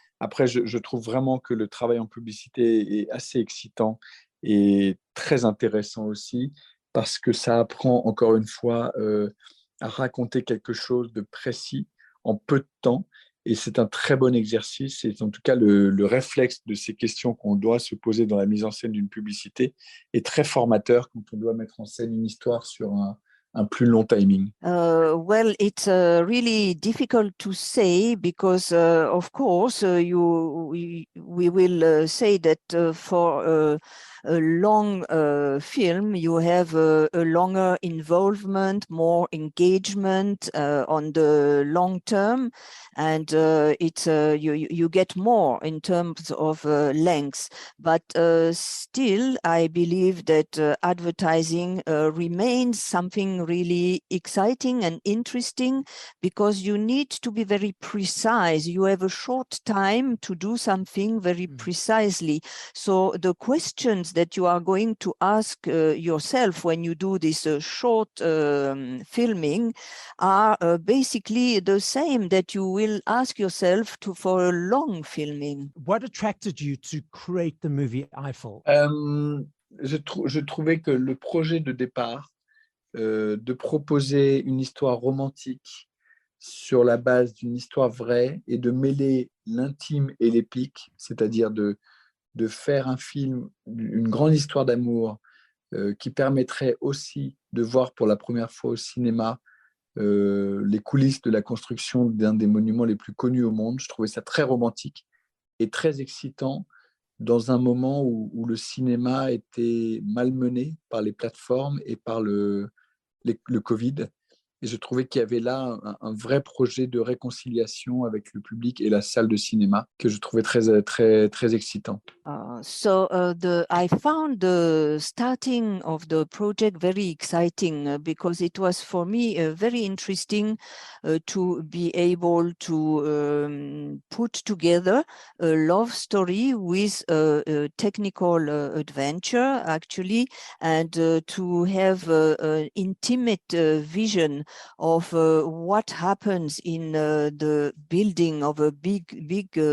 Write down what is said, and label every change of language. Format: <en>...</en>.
<fr>Après, je trouve vraiment que le travail en publicité est assez excitant et très intéressant aussi parce que ça apprend encore une fois à raconter quelque chose de précis en peu de temps. Et c'est un très bon exercice. Et en tout cas, le réflexe de ces questions qu'on doit se poser dans la mise en scène d'une publicité est très formateur quand on doit mettre en scène une histoire sur un plus long timing.</fr> <en>Well, it's really difficult to say because, of course, we will say that for a long film, you have a longer involvement, more engagement on the long term, and you get more in terms of length. But still, I believe that advertising remains something really exciting and interesting because you need to be very precise. You have a short time to do something very precisely. So the questions that you are going to ask yourself when you do this short filming are basically the same that you will ask yourself for a long filming. What attracted you to create the movie Eiffel?</en> <fr>Je trouvais que le projet de départ de proposer une histoire romantique sur la base d'une histoire vraie et de mêler l'intime et l'épique, c'est-à-dire de faire un film, une grande histoire d'amour qui permettrait aussi de voir pour la première fois au cinéma les coulisses de la construction d'un des monuments les plus connus au monde. Je trouvais ça très romantique et très excitant dans un moment où le cinéma était malmené par les plateformes et par le Covid. Et je trouvais qu'il y avait là un vrai projet de réconciliation avec le public et la salle de cinéma que je trouvais très excitant.</fr> <en>I found the starting of the project very exciting because it was for me very interesting to be able to put together a love story with a technical adventure, actually, and to have an intimate vision of what happens in the building of a big</en>